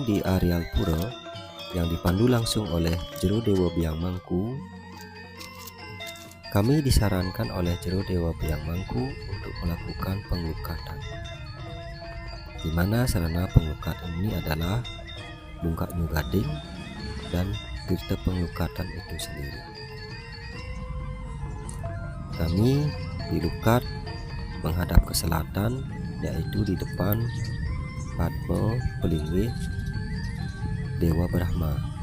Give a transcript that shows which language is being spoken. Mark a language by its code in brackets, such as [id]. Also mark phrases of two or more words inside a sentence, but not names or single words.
[id] di areal pura yang dipandu langsung oleh Jero Dewa Biang Mangku, kami disarankan oleh Jero Dewa Biang Mangku untuk melakukan penglukatan, di mana sarana penglukatan ini adalah Bungkak Nyugading dan Tirta Penglukatan itu sendiri. Kami dilukat menghadap ke selatan, yaitu di depan Padma pelinggih Dewa Brahma.